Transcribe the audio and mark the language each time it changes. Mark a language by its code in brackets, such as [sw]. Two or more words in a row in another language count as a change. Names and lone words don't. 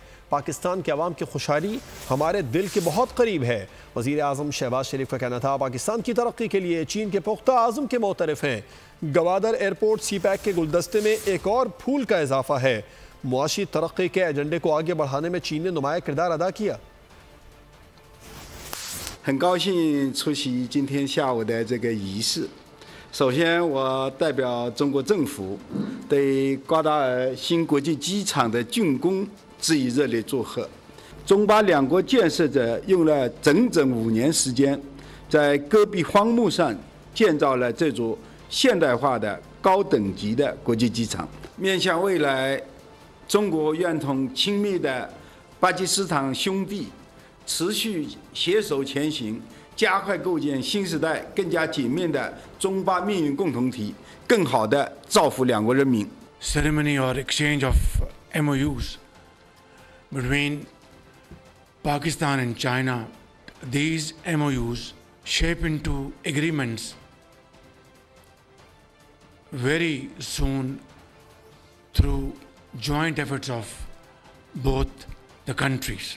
[ur] پاکستان کے عوام کی خوشحالی ہمارے دل کے بہت قریب ہے. وزیر اعظم شہباز شریف کا کہنا تھا، پاکستان کی ترقی کے لیے چین کے پختہ عزم کے معترف ہیں. گوادر ایئرپورٹ CPEC کے گلدستے میں ایک اور پھول کا اضافہ ہے. معاشی ترقی کے ایجنڈے کو آگے بڑھانے میں چین نے نمایاں کردار ادا کیا. [zh] 很高兴出席今天下午的这个仪式。首先，我代表中国政府对瓜达尔新国际机场的竣工致以热烈祝贺。中巴两国建设者用了整整5年时间，在戈壁荒漠上建造了这座现代化的高等级的国际机场。面向未来，中国愿同亲密的巴基斯坦兄弟持续携手前行，加快构建新时代更加紧密的中巴命运共同体，更好地造福两国人民。 [en] Ceremony or exchange of MOUs between Pakistan and China. These MOUs shape into agreements very soon through joint efforts of both the countries.